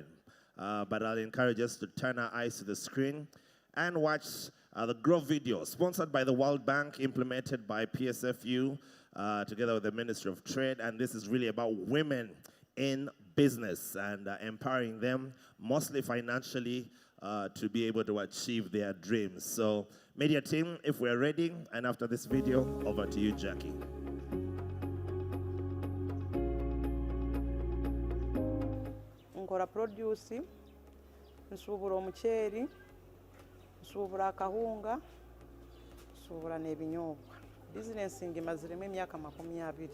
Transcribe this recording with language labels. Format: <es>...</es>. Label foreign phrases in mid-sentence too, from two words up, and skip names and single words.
<en>But I'll encourage us to turn our eyes to the screen and watch the Grow video, sponsored by the World Bank, implemented by PSFU, together with the Ministry of Trade. And this is really about women in business and empowering them, mostly financially, to be able to achieve their dreams. So, media team, if we're ready, and after this video, over to you, Jackie.</en> <nyn>Nkora produce, nsubura omuceeri, nsubura akahunga, nsubura n'ebinyobwa. Business ngimaziremu emyaka 20.</nyn>